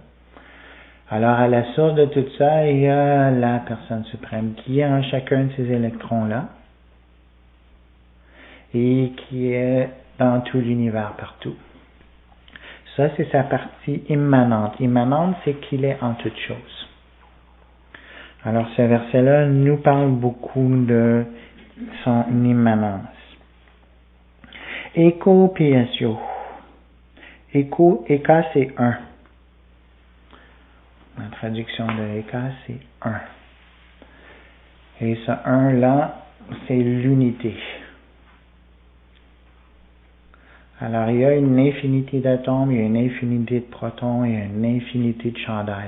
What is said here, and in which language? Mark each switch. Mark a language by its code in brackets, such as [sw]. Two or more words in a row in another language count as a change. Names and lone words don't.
[fr] Alors, à la source de tout ça, il y a la personne suprême qui est en chacun de ces électrons-là et qui est dans tout l'univers partout. Ça, c'est sa partie immanente. Immanente, c'est qu'il est en toutes choses. Alors, ce verset-là nous parle beaucoup de son immanence. [sa] एको पियासियो। एक, [fr] c'est un. La traduction de Eka, c'est un. Et ce un-là, c'est l'unité. Alors, il y a une infinité d'atomes, il y a une infinité de protons, il y a une infinité de chandails.